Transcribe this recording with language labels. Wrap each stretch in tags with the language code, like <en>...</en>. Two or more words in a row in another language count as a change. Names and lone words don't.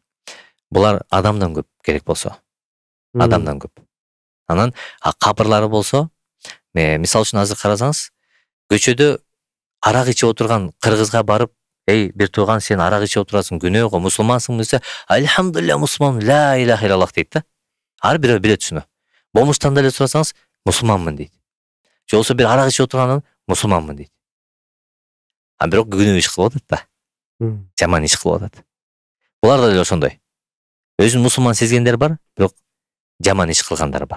<ky>Булар адамдан көп керек болсо. Адамдан көп. Анан кабырлары болсо, мисалы үчүн азыр карасаңыз, көчөдө арак ичип отурган кыргызга барып, "Эй, бир тууган, сен арак ичип отурасың, күнөө го, мусулмансың" десе, "Альхамдулилля, мусулман,</ky> <ar>لا إله إلا الله"</ar> <ky>дейт да. Ар бирөө билет ушуну. Момуштан деле сурасаңыз, мусулманмын дейт. Же болбосо бир арак ичип отургандан мусулманмын дейт. Бирок күнөө иш кылып атат да. Жаман иш кылып атат. Булар да деле ошондой. Өзүн мусулман сезгендер бар, бирок жаман иш кылгандар бар.</ky>